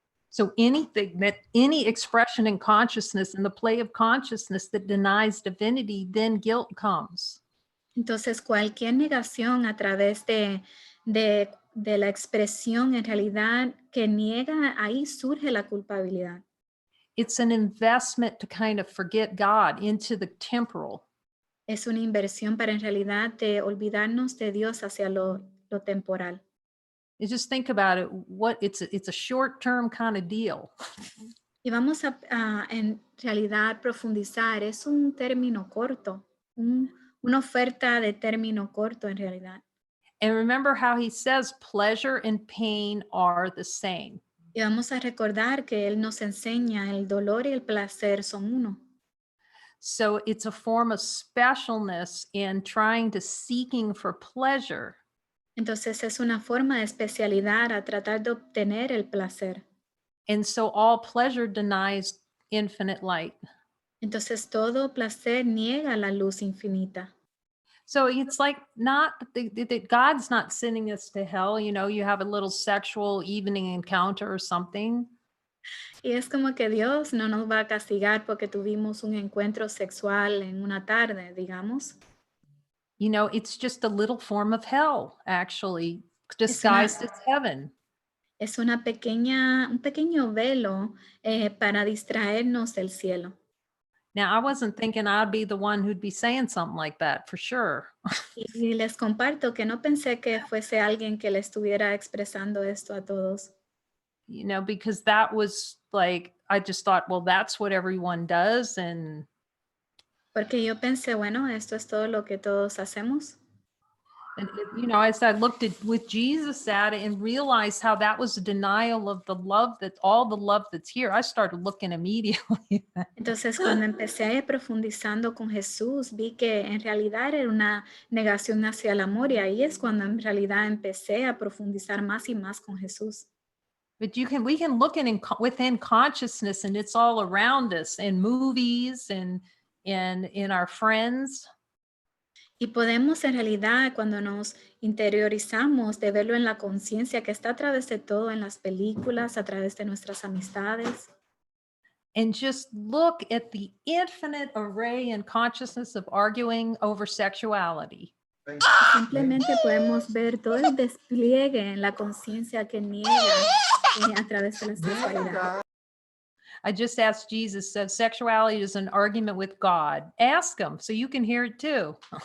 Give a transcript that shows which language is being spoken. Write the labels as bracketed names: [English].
[English] So any expression in consciousness, in the play of consciousness that denies divinity, then guilt comes. [Spanish] Entonces cualquier negación a través de la expresión en realidad que niega, ahí surge la culpabilidad. [English] It's an investment to kind of forget God into the temporal. [Spanish] Es una inversión para en realidad de olvidarnos de Dios hacia lo temporal. [English] You just think about it. It's a short-term kind of deal. [Spanish] Y vamos a en realidad profundizar, es un término corto, una oferta de término corto en realidad. [English] And remember how he says pleasure and pain are the same. [Spanish] Y vamos a recordar que Él nos enseña el dolor y el placer son uno. [English] So it's a form of specialness in trying to seeking for pleasure. [Spanish] Entonces es una forma de especialidad a tratar de obtener el placer. [English] And so all pleasure denies infinite light. [Spanish] Entonces todo placer niega la luz infinita. [English] So it's like not that God's not sending us to hell. You know, you have a little sexual evening encounter or something. [Spanish] Y es como que Dios no nos va a castigar porque tuvimos un encuentro sexual en una tarde, digamos. [English] You know, it's just a little form of hell, actually, disguised as heaven. [Spanish] Es un pequeño velo para distraernos del cielo. [English] Now, I wasn't thinking I'd be the one who'd be saying something like that for sure. [Spanish] Y les comparto que no pensé que fuese alguien que le estuviera expresando esto a todos. [English] You know, because that was like, I just thought, well, that's what everyone does. And, [Spanish] Porque yo pensé, bueno, esto es todo lo que todos hacemos. [English] you know, as I looked at with Jesus at it and realized how that was a denial of the love that all the love that's here, I started looking immediately. [Spanish] Entonces, cuando empecé profundizando con Jesús, vi que en realidad era una negación hacia el amor y ahí es cuando en realidad empecé a profundizar más y más con Jesús. [English] But we can look within consciousness, and it's all around us in movies and in our friends. [Spanish] Y podemos en realidad, cuando nos interiorizamos, de verlo en la conciencia que está a través de todo, en las películas, a través de nuestras amistades. [English] and just look at the infinite array and consciousness of arguing over sexuality. [Spanish] Simplemente podemos ver todo el despliegue en la conciencia que niega a través de la sexualidad. [English] I just asked Jesus, said sexuality is an argument with God. Ask him so you can hear it too.